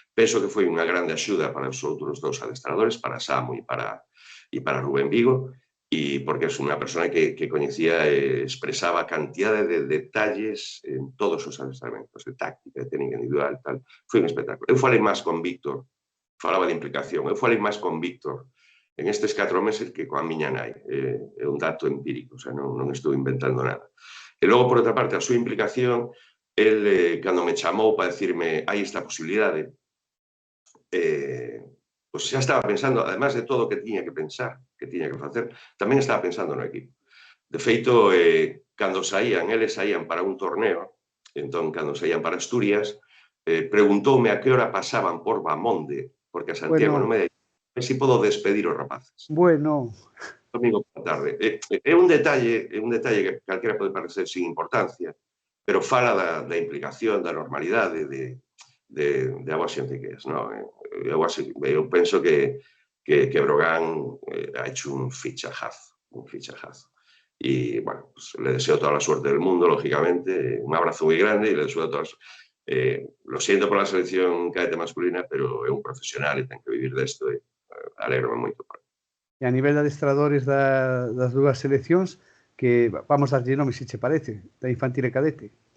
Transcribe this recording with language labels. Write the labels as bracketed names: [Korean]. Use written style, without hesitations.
[Galician] Penso que foi unha grande axuda para os outros dous adestradores, para Samu e para Rubén Vigo, e porque é unha persona que coñecía e expresaba cantidade de detalles en todos os adestramentos, de táctica, de técnica individual, tal. Foi un espectáculo. Eu falei máis con Víctor, falaba de implicación, eu falei máis con Víctor en estes 4 meses que coa miña nai. É un dato empírico, o sea, non estou inventando nada. E logo, por outra parte, a súa implicación, el, cando me chamou para decirme hai esta posibilidade, pois xa estaba pensando, además de todo o que tiña que pensar, que tiña que facer, tamén estaba pensando no equipo. De feito, cando saían, eles saían para un torneo, entón, cando saían para Asturias, preguntoume a que hora pasaban por Bamonde, porque a Santiago non me dei, se podo despedir os rapaces. Bueno. Domingo por tarde. É un detalle que calquera pode parecer [Spanish] sin importancia, [Galician] pero fala da implicación, da normalidade, de a boa xente que é, non? Eu penso que [Spanish] Brogan ha hecho un fichajazo. Y, bueno, pues le deseo toda la suerte del mundo, lógicamente, un abrazo muy grande y le deseo todas... lo siento por la selección cadete masculina, pero [Galician] é un profesional e ten que vivir desto e alégrome moito por él. E a nivel de adestradores das dúas seleccións, que vamos a darlle nome, se che parece, da infantil e cadete.